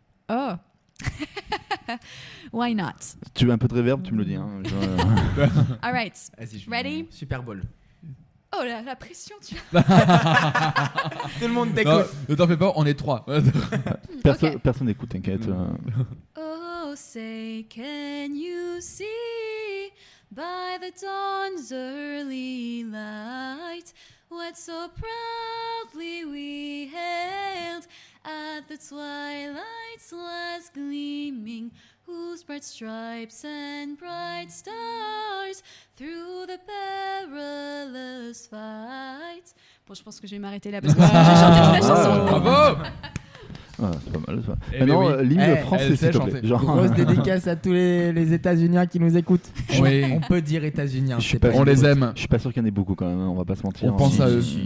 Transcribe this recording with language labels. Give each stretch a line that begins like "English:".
English: Oh. Why not?
French: Tu veux un peu de reverb, tu me le dis. Hein.
English: All right. Ready? Super Bowl.
French: Oh la pression, tu vois. Tout le monde t'écoute. Ne t'en fais pas, on est 3. Personne n'écoute, t'inquiète.
English: Oh, say, can you see by the dawn's early light what so proudly we hailed at the twilight's last gleaming, whose bright stripes and bright stars through the perilous fight.
French: Bon, je pense que je vais m'arrêter là parce que sinon je vais chanter toute la chanson. Bravo. C'est pas mal ça. Maintenant, l'hymne français, s'il te plaît. Grosse dédicace à tous les États-Uniens qui nous écoutent. Oui. On peut dire États-Uniens. On les aime. Je suis pas sûr qu'il y en ait beaucoup quand même, on va pas se mentir. On pense à eux.